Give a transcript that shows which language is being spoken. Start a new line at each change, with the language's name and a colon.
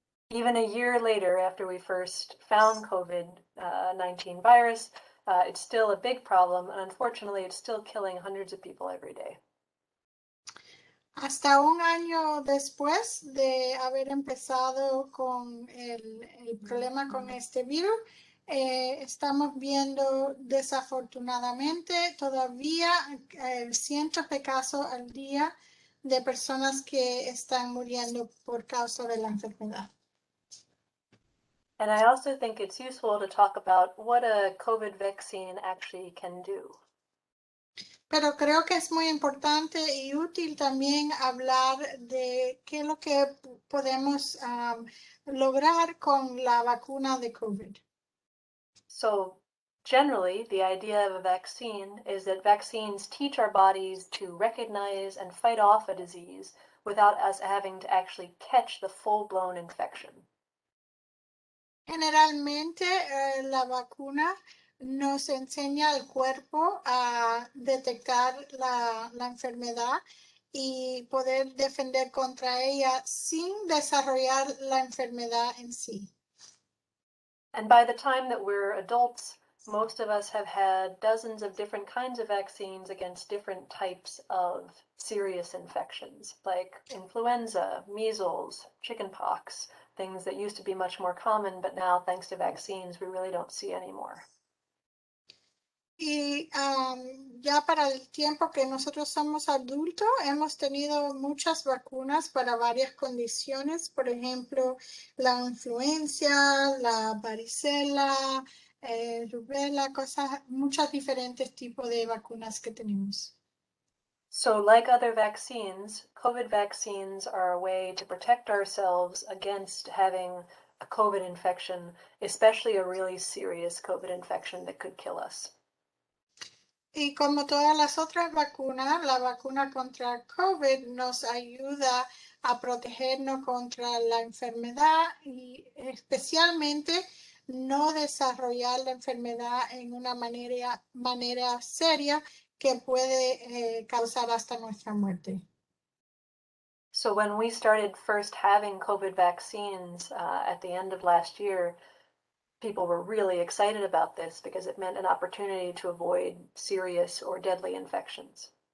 English: Even a year later, after we first found COVID-19 virus, it's still a big problem, and unfortunately, it's still killing hundreds of people every day.
Spanish: Hasta un año después de haber empezado con el problema con este virus, estamos viendo desafortunadamente todavía cientos de casos al día de personas que están muriendo por causa de la enfermedad.
English: And I also think it's useful to talk about what a COVID vaccine actually can do.
Spanish: Pero creo que es muy importante y útil también hablar de qué es lo que podemos lograr con la vacuna de COVID.
English: So generally, the idea of a vaccine is that vaccines teach our bodies to recognize and fight off a disease without us having to actually catch the full-blown infection.
Spanish: Generalmente la vacuna nos enseña al cuerpo a detectar la enfermedad y poder defender contra ella sin desarrollar la enfermedad en sí.
English: And by the time that we're adults, most of us have had dozens of different kinds of vaccines against different types of serious infections, like influenza, measles, chickenpox, things that used to be much more common, but now, thanks to vaccines, we really don't see anymore.
Spanish: Y ya para el tiempo que nosotros somos adultos, hemos tenido muchas vacunas para varias condiciones, por ejemplo, la influencia, la varicela, rubela, muchos diferentes tipos de vacunas que tenemos.
English: So like other vaccines, COVID vaccines are a way to protect ourselves against having a COVID infection, especially a really serious COVID infection that could kill us.
Spanish: Y como todas las otras vacunas, la vacuna contra COVID nos ayuda a protegernos contra la enfermedad y especialmente no desarrollar la enfermedad en una manera seria que puede causar hasta nuestra muerte.
English: So when we started first having COVID vaccines at the end of last year, people were really excited about this because it meant an opportunity to avoid serious or deadly infections.